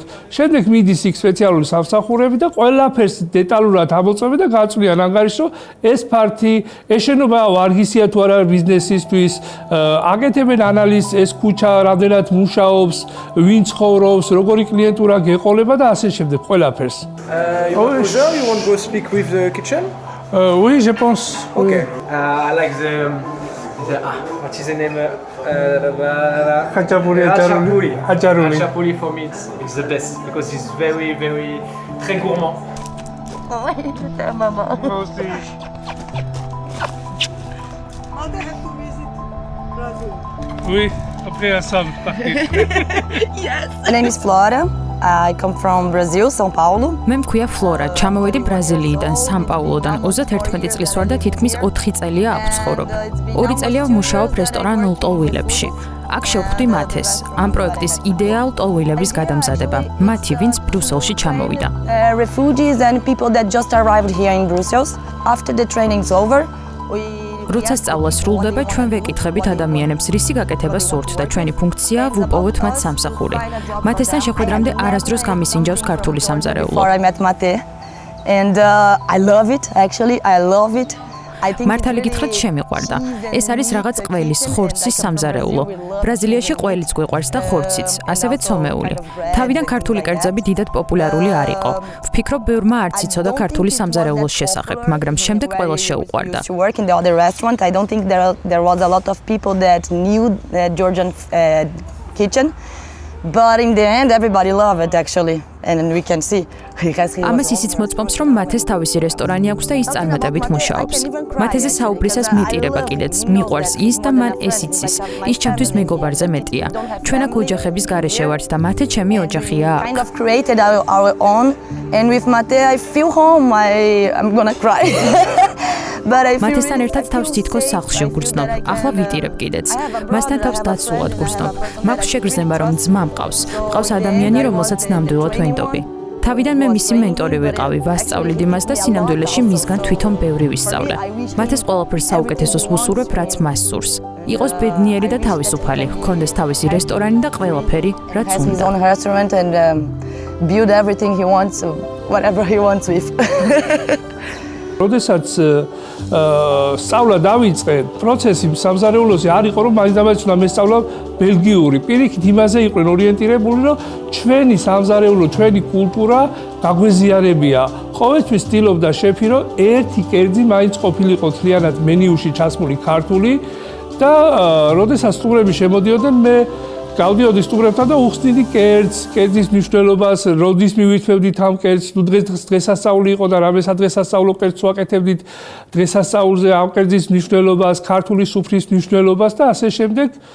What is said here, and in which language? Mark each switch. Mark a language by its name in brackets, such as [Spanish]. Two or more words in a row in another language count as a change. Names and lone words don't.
[Georgian] შემდეგ მიდის იქ სპეციალური სამსახურები და ყველაფერს დეტალურად ამოწმები და გაწვდიან ანგარიშს, რომ ეს ფართი, ეს შენობა ვარგისია თუ არა ბიზნესისთვის, აკეთებენ ანალიზს, ეს ქუჩა რამდენად მუშაობს, ვინ ცხოვრობს, როგორი კლიენტურა გეყოლება და ასე შემდეგ ყველაფერს. [English] You want to go speak with the kitchen? [French] Oui, je pense. [English] Okay. I like What is the name? Khachapuri, Khachapuri. Khachapuri. Khachapuri for me it's the best because it's very [French] très gourmand. Maman. Oui, après ensemble. [English] My name is Flora. I come from Brazil, São Paulo. [Georgian] მე მქვია ფლორა, ჩამოვედი ბრაზილიიდან, სან-პაულოდან. 31 წლის ვარ და თითქმის 4 წელია აქ ვცხოვრობ. 2 წელია ვმუშაობ რესტორან ლტოლვილებში. აქ შევხვდი მათეს. ამ პროექტის იდეა ლტოლვილების გადამზადება. მათი, ვინც ბრიუსელში ჩამოვიდა. [English] Refugees and people that just arrived here in Brussels. After the training's over, we [Georgian] როცა სწავლა სრულდება, ჩვენ ვეკითხებით ადამიანებს, რისი გაკეთება სურთ და ჩვენი ფუნქცია ვუპოვოთ მათ სამსახური. მათესთან შეხვედრამდე არასდროს გამისინჯავს ქართული სამზარეულო. [English] before I met Mate, and I love it. Actually, I love it. I think [Georgian] მართალი გითხრათ შემიყვარდა. ეს არის რაღაც ყველის, ხორცის სამზარეულო. ბრაზილიაში ყველიც გვიყვარს და ხორციც, ასევე ცომეული. თავიდან ქართული კერძები დიდად პოპულარული არ იყო. ვფიქრობ, ბევრმა არც იცოდა ქართული სამზარეულოს შესახებ, მაგრამ შემდეგ ყველას შეუყვარდა. [English] to work in the other restaurant, I don't think there was a lot of people that knew the Georgian kitchen. But in the end, everybody loved it actually, and we can see. [Georgian] ამას ისიც მოწმობს, რომ მათეს თავისი რესტორანი აქვს და ის წარმატებით მუშაობს. მათეზე საუბრისას მიტირება კიდეც, მიყვარს ის და მან ეს იცის. ის ჩემთვის მეგობარზე მეტია. ჩვენ აქ ოჯახების გარეშე ვართ და მათე ჩემი ოჯახია აქ. [English] Kind of created our own, and with Mate, I feel home. I'm gonna cry. But I feel [Georgian] მათესთან ერთად თავს თითქოს სახლში ვგრძნობ. ახლა ვიტირებ კიდეც. მასთან თავს დაცულად გრძნობ. მაქვს შეგრძნება, რომ ძმა მყავს. მყავს ადამიანი, რომელსაც ნამდვილად ვენდობი. თავიდან მე მისი მენტორი ვიყავი, ვასწავლიდ იმას და სინამდვილეში მისგან თვითონ ბევრი ვისწავლე. მათეს ყველაფერს საუკეთესოს ვუსურვებ, რაც მას სურს. იყოს ბედნიერი და თავისუფალი, ჰქონდეს თავისი რესტორანი და ყველაფერი, რაც [English] has his [Georgian] უნდა. [English] own restaurant and build everything he wants, whatever he wants with. [Georgian] როდესაც სწავლა დავიწყე, პროცესი სამზარეულოზე არ იყო, რომ მაინც უნდა მესწავლა ბელგიური. პირიქით იმაზე იყვნენ ორიენტირებული, რომ ჩვენი სამზარეულო, ჩვენი კულტურა გაგვეზიარებია. ყოველთვის ვცდილობდა შეფი, რომ ერთი კერძი მაინც ყოფილიყო თლიანად მენიუში ჩასმული ქართული და როდესაც სტუმრები შემოდიოდნენ, მე გავდიოდი სტუმრებთან და უხსნიდი კერძის მნიშვნელობას, როდის მივირთმევდით ამ კერძს, თუ დღესასწაული იყო და რამე სადღესასწაულო კერძს ვაკეთებდით, დღესასწაულზე ამ კერძის მნიშვნელობას, ქართული სუფრის მნიშვნელობას და ასე შემდეგ.